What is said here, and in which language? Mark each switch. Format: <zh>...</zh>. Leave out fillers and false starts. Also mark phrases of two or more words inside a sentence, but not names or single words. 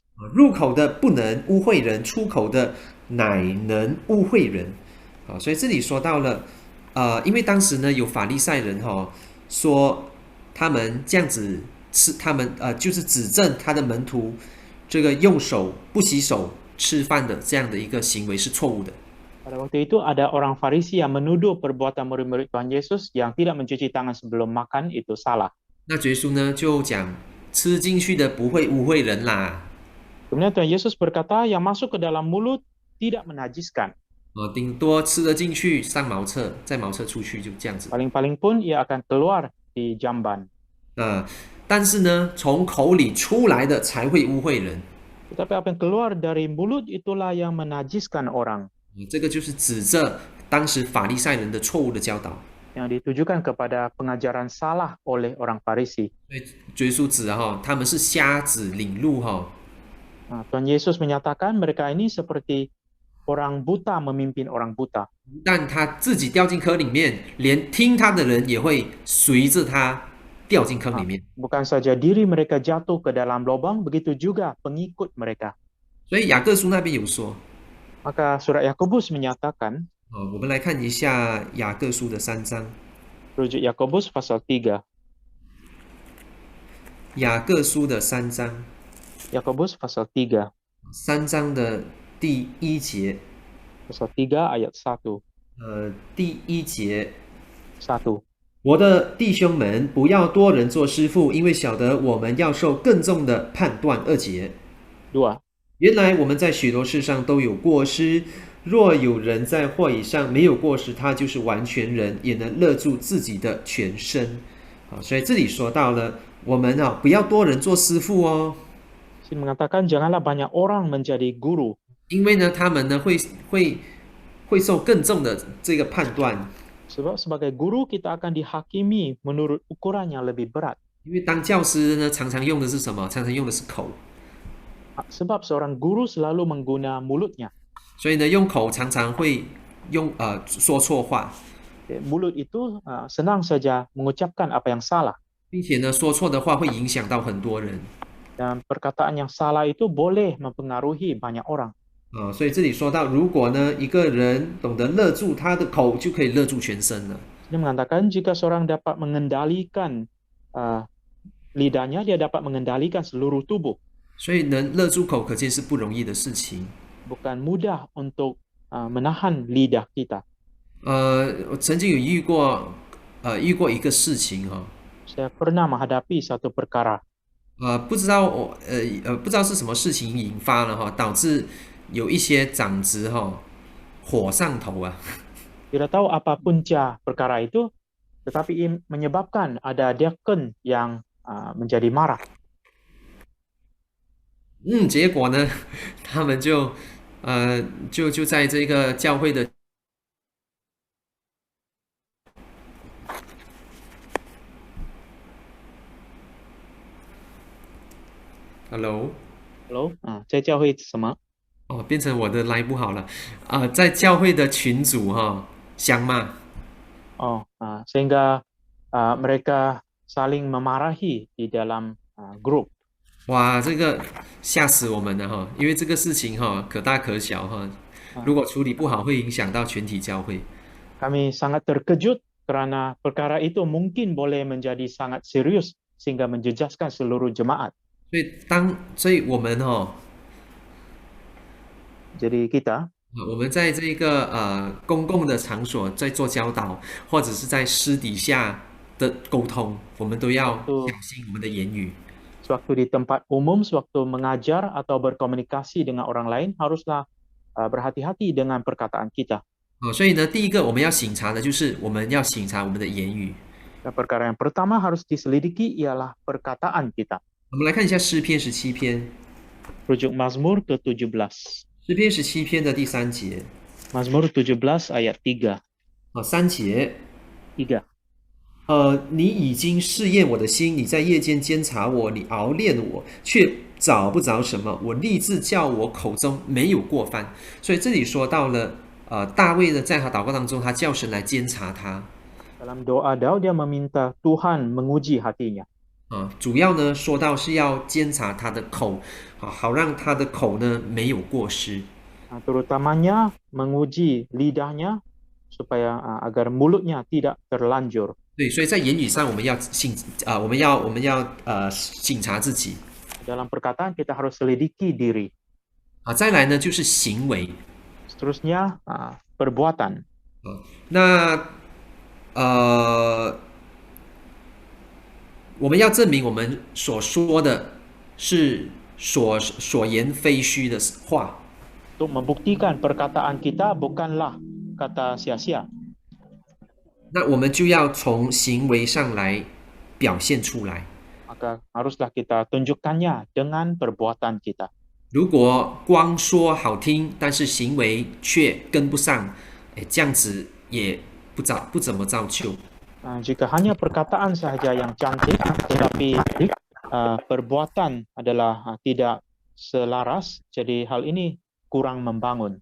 <zh>入口的不能污秽人，出口的乃能污秽人。所以这里说到了，因为当时呢有法利赛人说他们这样子吃，他们就是指证他的门徒这个用手不洗手吃饭的这样的一个行为是错误的。</zh> <ms>Pada waktu itu ada orang Farisi yang menuduh perbuatan murid-murid Tuhan Yesus yang tidak mencuci tangan sebelum makan itu salah.</ms> <zh>那耶稣呢就讲，吃进去的不会污秽人啦。</zh> <ms>Kemudian Tuhan Yesus berkata yang masuk ke dalam mulut tidak menajiskan.</ms> <zh>顶多吃得进去上茅厕，再茅厕出去就这样子。</zh> <ms>Paling-paling pun ia akan keluar di jamban.</ms> <zh>但是呢，从口里出来的才会污秽人。</zh> <ms>Tetapi apa yang keluar dari mulut itulah yang menajiskan orang.</ms> <zh>这个就是指着当时法利赛人的错误的教导。</zh> <ms>Yang ditujukan kepada pengajaran salah oleh orang Farisi.</ms> <zh>所以耶稣指他们是瞎子领路</zh> <ms>Tuhan Yesus menyatakan mereka ini seperti orang buta memimpin orang buta.</ms> <zh>但他自己掉进坑里面，连听他的人也会随着他掉进坑里面。</zh> <ms>Bukan saja diri mereka jatuh ke dalam lubang, begitu juga pengikut mereka.</ms> <zh>所以雅各书那边有说，</zh> <ms>Maka surat Yakobus menyatakan,</ms> <zh>我们来看一下雅各书的3章，</zh> <ms>rujuk Yakobus pasal 3.</ms> <zh>雅各书的3章，</zh> <ms>Yakobus pasal 3.</ms> <zh>3 章的第1节，</zh> <ms>Pasal 3 ayat 1.</ms> <zh>第1节， 1. 我的弟兄们，不要多人做师傅，因为晓得我们要受更重的判断。2节， 2. 原来我们在许多事上都有过失，若有人在话语上没有过失，他就是完全人，也能勒住自己的全身。所以这里说到了，我们不要多人做师傅哦，</zh> <ms>Sini mengatakan janganlah banyak orang menjadi guru.</ms> <zh>因为呢，他们呢会受更重的这个判断。</zh> <ms>Sebab sebagai guru kita akan dihakimi menurut ukuran yang lebih berat.</ms> <zh>因为当教师呢，常常用的是什么？常常用的是口，</zh> <ms>Sebab seorang guru selalu mengguna mulutnya.</ms> <zh>所以呢，用口常常会说错话，</zh> <ms>Mulut itu senang saja mengucapkan apa yang salah.</ms> <zh>并且呢，说错的话会影响到很多人。</zh> <ms>Dan perkataan yang salah itu boleh mempengaruhi banyak orang.</ms> <zh>所以这里说到，如果呢一个人懂得勒住他的口，就可以勒住全身了。</zh> <ms>Ini mengatakan jika seorang dapat mengendalikan lidahnya, dia dapat mengendalikan seluruh tubuh.</ms> <zh>所以能勒住口，可见是不容易的事情。</zh> <ms>Bukan mudah untuk menahan lidah kita.</ms> <zh>我曾经有遇过一个事情</zh> <ms>Saya pernah menghadapi satu perkara.</ms> <zh>不知道是什么事情引发了导致有一些长子火上头啊。</zh> <ms>Tidak tahu apa punca perkara itu, tetapi menyebabkan ada diakon yang menjadi marah.</ms> <zh>结果呢，他们就在这个教会的。 Hello， Hello，在教会什么？哦，变成我的来不好了。在教会的群组哈、相骂。</zh> <ms>Sehingga mereka saling memarahi di dalam grup.</ms> <zh>哇，这个吓死我们了哈！因为这个事情哈，可大可小哈。如 Ah, 果处理不好，会影响到全体教会。</zh> <ms>Kami sangat terkejut karena perkara itu mungkin boleh menjadi sangat serius sehingga menjejaskan seluruh jemaat.</ms> <zh>所以我们哦，</zh> <ms>Jadi kita</ms> <zh>我们在这个公共的场所在做教导，或者是在私底下的沟通，我们都要</zh> <ms>sewaktu</ms> <zh>小心我们的言语。</zh> <ms>sewaktu di tempat umum, sewaktu mengajar atau berkomunikasi dengan orang lain, haruslah berhati-hati dengan perkataan kita.</ms> <zh>所以呢，第一个我们要省察的就是我们要省察我们的言语。</zh> <ms>Dan perkara yang pertama harus diselidiki ialah perkataan kita.</ms> <zh>我们来看一下诗篇17篇，</zh> <ms>Rujuk Mazmur ke-17.</ms> <zh>诗篇17篇的第3节，</zh> <ms>Mazmur 17 ayat 3.</ms> <zh>3节， 3. 你已经试验我的心，你在夜间监察我，你熬炼我，却找不着什么。我立志叫我口中没有过犯。所以这里说到了，大卫呢，在他祷告当中，他叫神来监察他。</zh> <ms>Dalam doa Daud dia meminta Tuhan menguji hatinya.</ms> <zh>主要呢说到是要监察他的口，好让他的口呢没有过失。</zh> <ms>Terutamanya menguji lidahnya supaya agar mulutnya tidak terlanjur.</ms> <zh>对，所以在言语上我们要省察自己。</zh> <ms>Dalam perkataan kita harus selidiki diri.</ms> <zh>再来呢就是行为。</zh> <ms>Seterusnya perbuatan.</ms> <zh>那我们要证明我们所说的是所言非虚的话。</zh> <ms>Untuk membuktikan perkataan kita bukanlah kata sia-sia.</ms> <zh>那我们就要从行为上来表现出来。</zh> <ms>Maka haruslah kita tunjukkannya dengan perbuatan kita.</ms> <zh>如果光说好听，但是行为却跟不上，这样子也不怎么造就。</zh> <ms>Jika hanya perkataan sahaja yang cantik, tetapi perbuatan adalah tidak selaras, jadi hal ini kurang membangun.</ms>